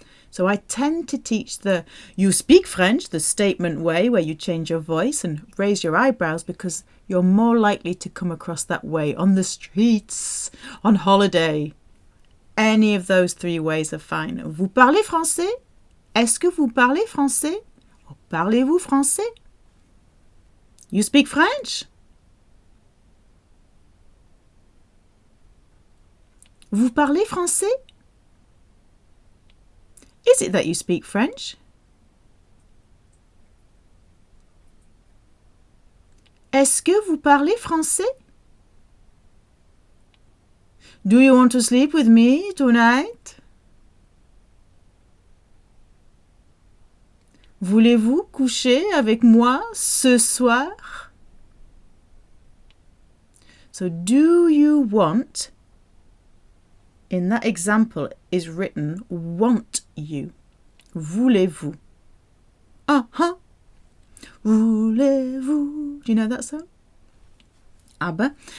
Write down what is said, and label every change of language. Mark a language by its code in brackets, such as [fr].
[en] So I tend to teach the you speak French, the statement way where you change your voice and raise your eyebrows because you're more likely to come across that way on the streets, on holiday. Any of those three ways are fine. [fr] Vous parlez français? Est-ce que vous parlez français? Or parlez-vous français? [en] You speak French? [fr] Vous parlez français? [en] Is it that you speak French? [fr] Est-ce que vous parlez français? [en] Do you want to sleep with me tonight? [fr] Voulez-vous coucher avec moi ce soir? [en] So do you want, in that example is written want you. Voulez-vous? Uh-huh. Voulez-vous? Do you know that song? Aber.